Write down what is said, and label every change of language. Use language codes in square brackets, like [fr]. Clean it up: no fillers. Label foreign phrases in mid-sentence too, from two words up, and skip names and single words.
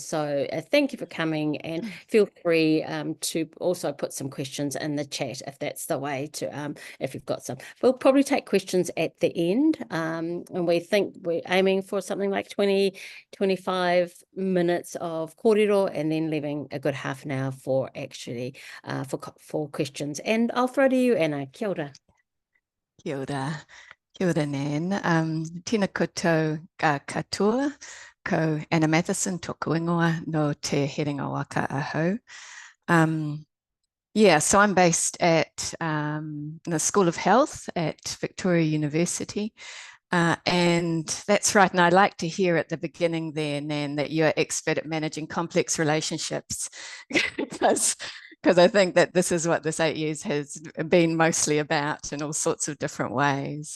[en] So thank you for coming, and feel free to also put some questions in the chat if that's the way to, if you've got some. We'll probably take questions at the end, and we think we're aiming for something like 20-25 minutes of kōrero, and then leaving a good half an hour for actually for questions. And I'll throw to you, Anna. [mi] Kia ora. Kia ora Nan. Tēnā koutou katoa, ko Anna Matheson, tōku ingoa no Te Herenga Waka ahau. [en] So I'm based at the School of Health at Victoria University. And that's right. And I like to hear at the beginning there, Nan, that you're expert at managing complex relationships because I think that this is what this 8 years has been mostly about in all sorts of different ways.